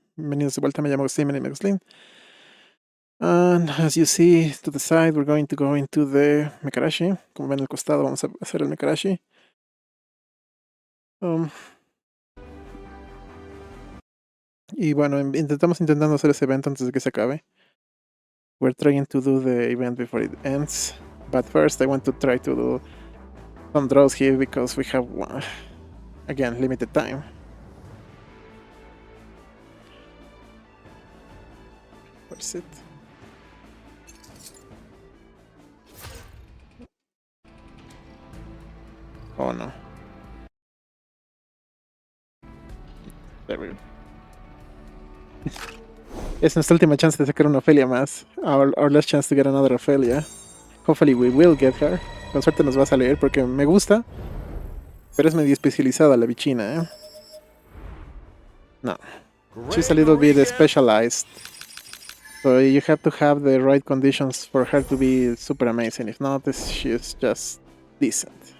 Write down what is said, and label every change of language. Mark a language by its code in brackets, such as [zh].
[es] Bienvenidos de vuelta, me llamo Glostlyn. [en] And as you see to the side, we're going to go into the Mecharashi. [es] Como ven al costado, vamos a hacer el Mecharashi. Y bueno, intentando hacer ese evento antes de que se acabe. [en] We're trying to do the event before it ends. But first, I want to try to do some draws here because we have, again, limited time. Where's it? Oh no. There we go. [es] Es nuestra última chance de sacar una Ophelia más. [en] Our last chance to get another Ophelia. Hopefully we will get her. [es] Con suerte nos va a salir porque me gusta. Pero es medio especializada la bichina, ¿eh? No. [en] She's a little bit specialized. So you have to have the right conditions for her to be super amazing. If not, she's just decent.